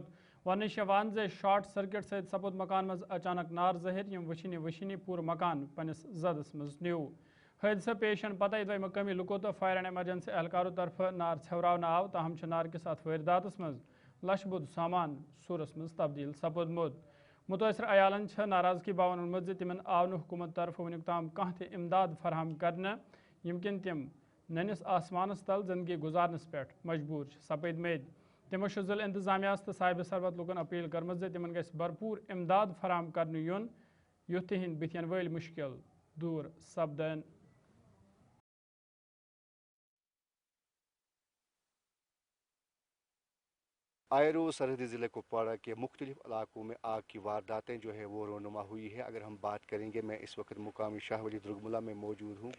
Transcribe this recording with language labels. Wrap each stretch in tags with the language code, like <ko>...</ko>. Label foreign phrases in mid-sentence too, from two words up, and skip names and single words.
<ks>ونش ز شارٹ سرکٹ ست سپود مکان مز اچانک نار ظاہر, یم وشنی پور مکان پنس زدس مز نیو. حادثہ پیشن پتہ ادوی مقامی لکو تو</ks> <en>fire and emergency</en> <ks>اہلکاروں طرف نار ژھیوراونہ آو, تاہم نارکس ات وارداتس مز لچھ بود سامان سورس مز تبدیل سپودمت. متاثر عیالن ناراضگی باون ونمت ز تمن آو نہ حکومت طرف ونیک تام کانٛہہ تہ امداد فراہم کرنے, یم کن تم ننس آسمانس تل زندگی گزارنس پہ مجبور سپد مت. تمو ضلع انتظامیہ تو صاحب ثروت لکن اپیل کرم تمن گھ بھرپور امداد فراہم کرنے یون یُتھ تہند بتھین ول مشکل دور سپدن.</ks> <ur>آئے روز سرحدی ضلع کپواڑہ کے مختلف علاقوں میں آگ کی وارداتیں جو ہے وہ رونما ہوئی ہے. اگر ہم بات کریں گے, میں اس وقت مقامی شاہ ولی درگملہ میں موجود ہوں.</ur>